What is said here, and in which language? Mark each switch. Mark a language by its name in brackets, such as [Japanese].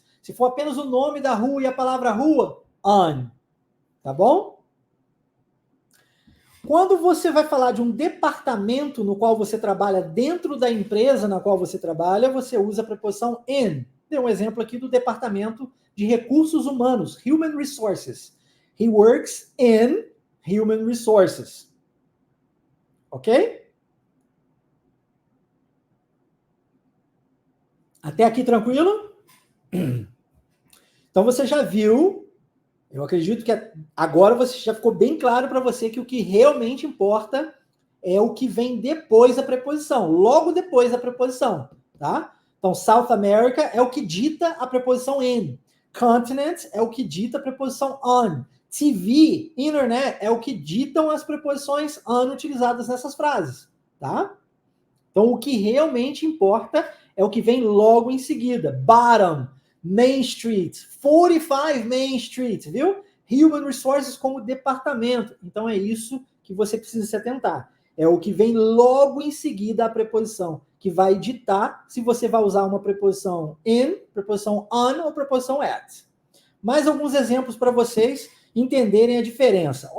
[Portuguese] Se for apenas o nome da rua e a palavra rua, on. Tá bom? Quando você vai falar de um departamento no qual você trabalha dentro da empresa na qual você trabalha, você usa a preposição in. Dei um exemplo aqui do departamento de recursos humanos, Human Resources. [English] He works in Human Resources. [Portuguese] Ok? Até aqui tranquilo? Então você já viu, eu acredito que agora você já ficou bem claro para você que o que realmente importa é o que vem depois da preposição, logo depois da preposição, tá? Então, South America é o que dita a preposição in. Continent é o que dita a preposição on. TV, internet, é o que ditam as preposições on utilizadas nessas frases, tá? Então, o que realmente importa é o que vem logo em seguida. [English] Bottom, Main Street, 45 Main Street, viu? [Portuguese] Human Resources como departamento. Então, é isso que você precisa se atentar. É o que vem logo em seguida a preposição, que vai ditar se você vai usar uma preposição in, preposição on ou preposição at. Mais alguns exemplos para vocês entenderem a diferença.